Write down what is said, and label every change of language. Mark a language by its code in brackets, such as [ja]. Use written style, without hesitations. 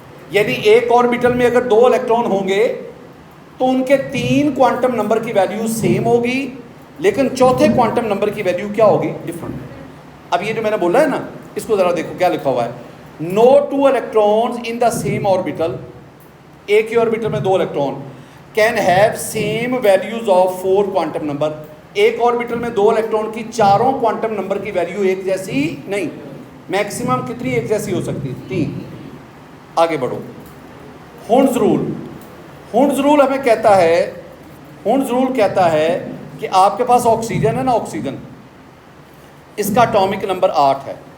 [ur] یعنی ایک آربیٹل میں اگر 2 الیکٹران ہوں گے تو ان کے 3 کوانٹم نمبر کی ویلیو سیم ہوگی لیکن چوتھے کوانٹم نمبر کی ویلیو کیا ہوگی ڈفرنٹ. اب یہ جو میں نے بولا ہے نا اس کو ذرا دیکھو کیا لکھا ہوا ہے. [en] No 2 electrons in the same orbital. [ur] ایک ہی آربیٹل میں 2 electron [en] can have same values of 4 quantum number. [ur] ایک آربیٹل میں 2 الیکٹران کی چاروں کوانٹم نمبر کی ویلیو ایک جیسی نہیں. میکسیمم کتنی ایک جیسی ہو سکتی ہے 3. آگے بڑھو. ہونز رول ہمیں کہتا ہے کہ آپ کے پاس آکسیجن ہے نا آکسیجن اس کا اٹامک نمبر 8 ہے.